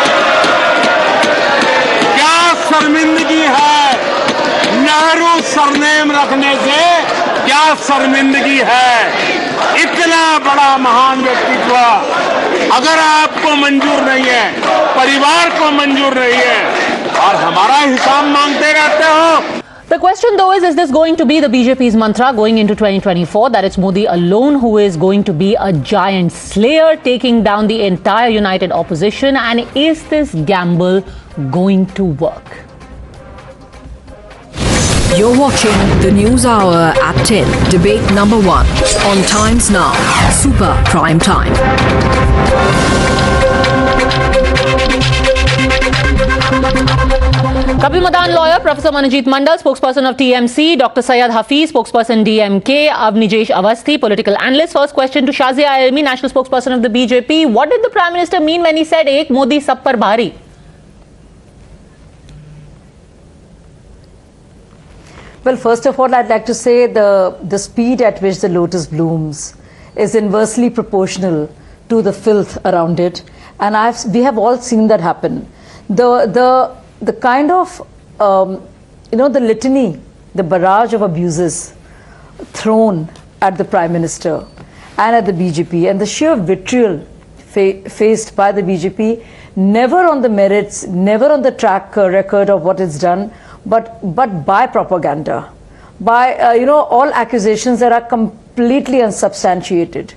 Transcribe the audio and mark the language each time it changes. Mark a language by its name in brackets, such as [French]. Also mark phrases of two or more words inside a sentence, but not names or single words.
[Hindi] क्या शर्मिंदगी है नेहरू सरनेम रखने से? क्या शर्मिंदगी है? इतना बड़ा महान व्यक्तित्व अगर आपको मंजूर नहीं है, परिवार को मंजूर नहीं है, और हमारा हिसाब मांगते रहते हो। [English] The question though is this going to be the BJP's mantra going into 2024, that it's Modi alone who is going to be a giant slayer taking down the entire united opposition, and is this gamble going to work? You're watching the News Hour at 10, debate number 1 on Times Now, Super Prime Time. Kapil Madan lawyer, Professor Manojit Mandal, spokesperson of TMC, Dr. Syed Hafiz, spokesperson DMK, Avnijesh Avasthi, political analyst. First question to Shazia Almi, national spokesperson of the BJP. What did the Prime Minister mean when he said, [Hindi] "एक मोदी सब पर भारी"? [English] Well, first of all, I'd like to say the speed at which the lotus blooms is inversely proportional to the filth around it, and we have all seen that happen. The kind of the litany, the barrage of abuses thrown at the Prime Minister and at the BJP, and the sheer vitriol faced by the BJP, never on the merits, never on the track record of what it's done, but by propaganda, by all accusations that are completely unsubstantiated.